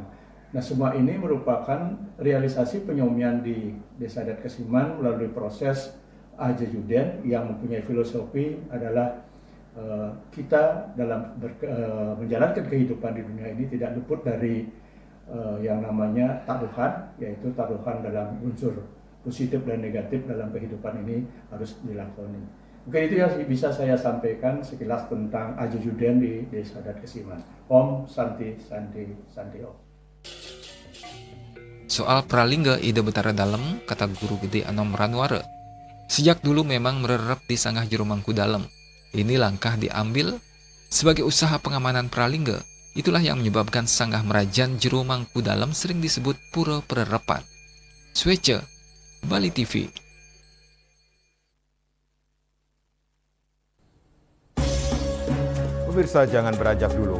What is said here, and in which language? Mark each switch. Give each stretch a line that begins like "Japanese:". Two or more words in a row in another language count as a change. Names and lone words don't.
Indonesian: Nah, semua ini merupakan realisasi penyomian di Desa Adat Kesiman melalui proses Aja Juden yang mempunyai filosofi adalah kita dalam menjalankan kehidupan di dunia ini tidak luput dari yang namanya taruhan, yaitu taruhan dalam unsur positif dan negatif dalam kehidupan ini harus dilakoni. Mungkin itu yang bisa saya sampaikan sekilas tentang Aja Juden di Desa Adat Kesiman.
Sanskrit: Om Santi Santi Santi Om.
Indonesian: Soal pralingga ide betara dalam, kata Guru Gede Anom Ranwara. Sejak dulu memang mererep di sanggah jero mangku dalam. Ini langkah diambil sebagai usaha pengamanan pralingga. Itulah yang menyebabkan sanggah Merajan jero mangku dalam sering disebut Pura Pererepan. Swece, Bali TV. Pemirsa, jangan beranjak dulu.